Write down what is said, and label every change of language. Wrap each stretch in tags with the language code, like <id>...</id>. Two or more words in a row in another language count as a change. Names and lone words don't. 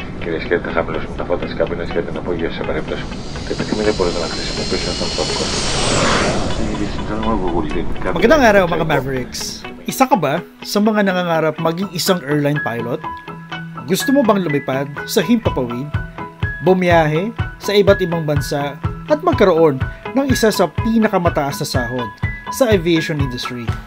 <el>κυρίες και κύριοι, θα χαμηλώσουμε τα φώτα της καμπίνας για την απογείωση σε περίπτωση που το επιθυμεί δεν μπορείτε να χρησιμοποιήσουν τον popcorn.</el> <tl>Magandang araw mga Mavericks! Isa ka ba sa mga nangangarap maging isang airline pilot? Gusto mo bang lumipad sa himpapawid, bumiyahe sa iba't ibang bansa at magkaroon ng isa sa pinakamataas na sahod sa</tl> <en>aviation industry?</en>